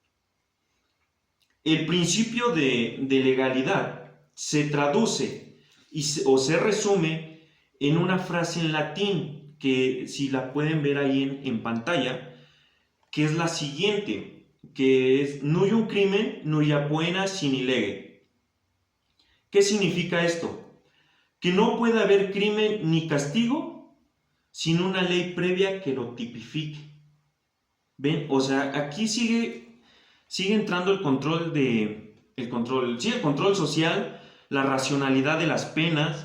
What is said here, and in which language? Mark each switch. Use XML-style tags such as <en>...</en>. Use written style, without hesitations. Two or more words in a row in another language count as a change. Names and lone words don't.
<es>El principio de legalidad se traduce o se resume en una frase en latín que, si la pueden ver ahí en pantalla, que es la siguiente, que es</es> <la>nullum crimen, nulla poena sine lege.</la> <es>¿Qué significa esto? Que no puede haber crimen ni castigo sin una ley previa que lo tipifique. ¿Ven? O sea, aquí sigue entrando el control social, la racionalidad de las penas.</es>